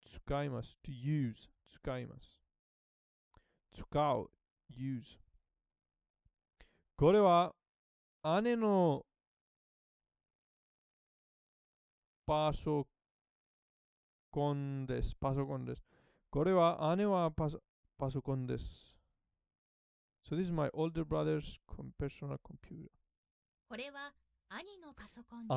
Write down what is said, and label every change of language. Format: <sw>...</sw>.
<ja>使います。</ja> <en>to use.</en> <ja>使います。使う。use. これは姉のパソコンです。パソコンです。これは姉はパソコンです。</ja> <en>So this is my older brother's personal computer.</en> <ja>これは兄のパソコンです。</ja>